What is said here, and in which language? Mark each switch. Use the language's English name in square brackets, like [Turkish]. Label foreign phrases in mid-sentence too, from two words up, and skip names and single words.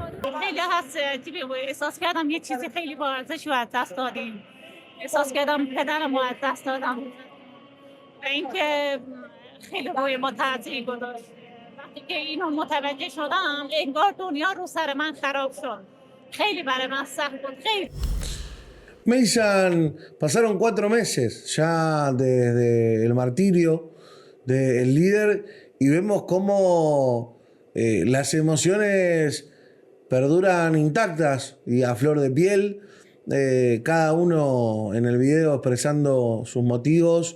[Persian] خیلی احساس کردم یه چیزی خیلی با ارزش رو از دست دادیم احساس کردم پدرم رو از دست دادم و اینکه خیلی روی ما تاثیر گذاشت وقتی که اینو متوجه شدم انگار دنیا رو سر من خراب شد خیلی برای من سخت بود خیلی [Spanish] Meisan, pasaron 4 meses ya desde el martirio del líder y vemos cómo las emociones perduran intactas y a flor de piel, cada uno en el video expresando sus motivos.